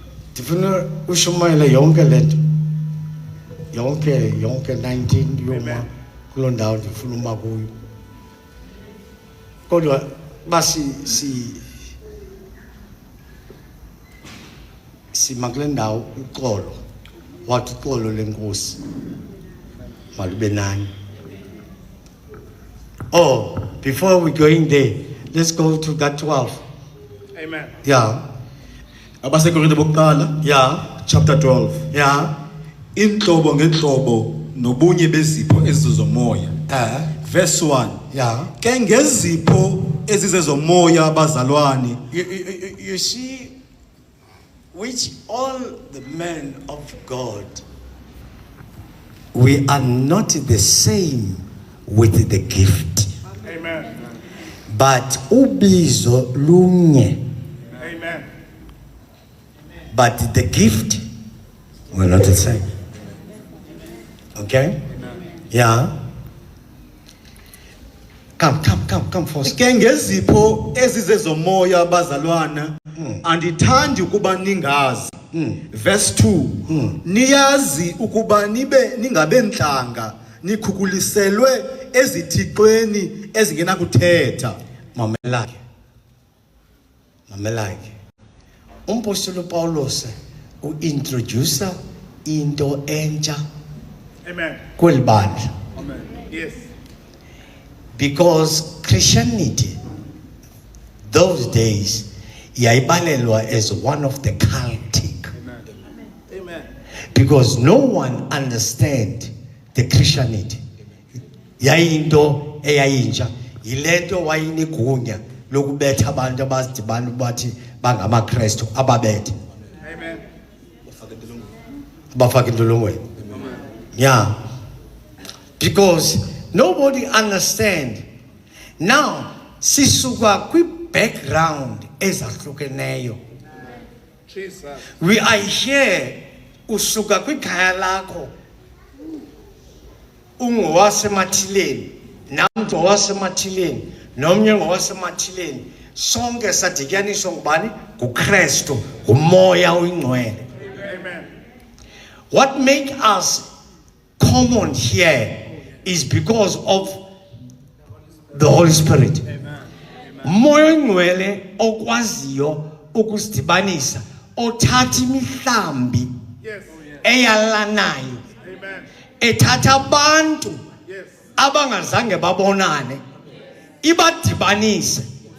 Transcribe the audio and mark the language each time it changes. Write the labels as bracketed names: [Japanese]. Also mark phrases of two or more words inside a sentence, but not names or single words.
[Xhosa] Ndifuna ushumayela yonke lento. Yonke 19 yoma kuloo ndawo ndifuna uma kuyo. Kodwa basi makule ndawo uxolo. Wathi uxolo lenkosi. Malube nani. [English] Oh, before we going there, let's go to that 12. Amen. Yeah. [Xhosa] Abasekorinte bokuqala, [English] Yeah. chapter 12. Yeah. [Xhosa] Inhlobo ngehlobo nobunye bezipho ezizomoya. [English] Verse 1. Yeah. [Xhosa] Ke ngezipho ezizezomoya abazalwane. [English] You see, which all the men of God, we are not the same with the gift. Amen. [Xhosa] But ubizo lunye. [English] Amen. But the gift, we're not the same. Okay? Yeah. Come first. [Xhosa] Ke ngezipho ezizezomoya abazalwana andithandi ukuba ningazi. [English] Verse 2. [Xhosa] Niyazi ukuba ningabe ntlanga nikhukuliselwe ezithixweni ezingenakuthetha. Mamelake. Umpostoli Paulus uintroducer into entsha [English] Amen. [Xhosa] kweli bandla. [English] Amen. Yes. Because Christianity, those days, yayibalelwa as one of the cultic. Amen. Amen. Because no one understand the Christianity. [Xhosa] Yayinto eyayintsha, yilento wayinigunya lokubetha abantu abazidibana bathi bangamaKristu ababethe. [English] Amen. [Xhosa] Bafaka intolongweni. [English] Yeah. Because nobody understand. Now, [Xhosa] sisuka kwi-background ezahlukeneyo. [English] Jesus. We are here [Xhosa] usuka kwikhaya lakho ungowasemathileni namntu owasemathileni nomnye ngowasemathileni sonke sadityaniswa ngubani nguKristu ngumoya oyingcwele. Amen. [English] What make us common here is because of the Holy Spirit. [Xhosa] Moya oyingcwele okwaziyo ukusidibanisa othatha imihlambi [English] Yes. [Xhosa] eyalanayo [English] Amen. [Xhosa] ethatha abantu [English] Yes. [Xhosa] abangazange babonane ibadibanise.